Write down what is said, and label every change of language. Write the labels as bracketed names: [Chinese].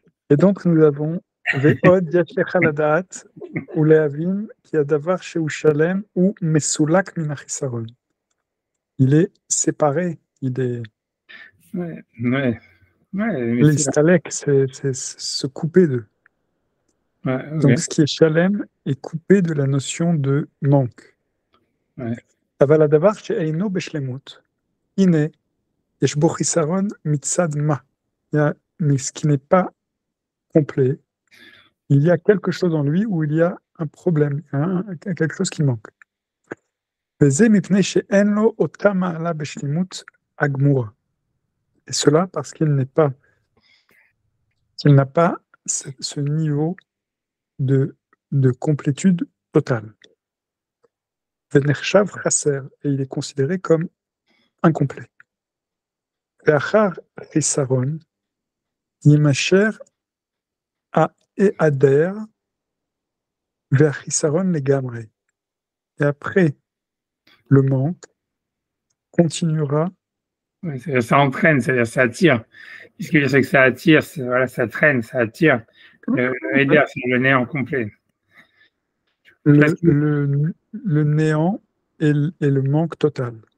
[French] Et donc, nous avons Ve'od Yashlech Haladat ou Lehavim qui a davar chez Shalem ou Mesulak Minachisaron. Il est séparé, il est. Ouais, ouais. Ouais, mais c'est. L'Istalek, c'est se couper d'eux. Ouais, ok. Donc, ce qui est Shalem est coupé de la notion de manque. Ouais. [Hebrew] אבל הדבר שאינו בשלמות, הנה, יש בו חיסרון מצד מה. [French] Mais ce qui n'est pas complet, il y a quelque chose en lui où il y a un problème, quelque chose qui manque. [Hebrew] וזה מפני שאין לו אותה מעלה בשלמות הגמורה. [French] Et cela parce qu'il n'a pas ce niveau de complétude totale. [Hebrew] ונחשב חסר, [French] et il est considéré comme incomplet. [Hebrew] ואחר חיסרון, יימשך ההיעדר והחיסרון לגמרי. [French] Et après, le manque continuera. Ouais, ça entraîne, c'est-à-dire ça attire. Ce que je sais que ça attire, voilà, ça traîne, ça attire. Le aider, c'est le néant complet. Le néant et le manque total.